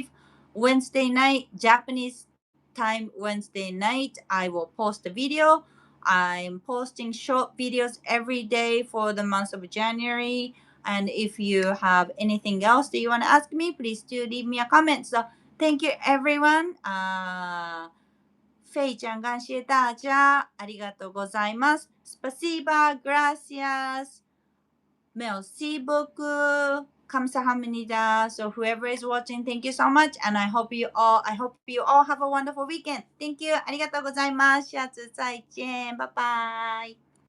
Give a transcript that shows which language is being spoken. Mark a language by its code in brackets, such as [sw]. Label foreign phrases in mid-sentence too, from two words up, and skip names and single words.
[en] Wednesday night, Japanese time Wednesday night, I will post a video. I'm posting short videos every day for the month of January. And if you have anything else that you want to ask me, please do leave me a comment. So thank you everyone. [zh] フェイちゃん感谢大家。 [ja] ありがとうございます。Spasiba, gracias. [fr] Merci beaucoup. [ko] 감사합니다. [en] So whoever is watching, thank you so much. And I hope you all have a wonderful weekend. Thank you. [ja] ありがとうございます。 [zh] 下次再见。拜拜。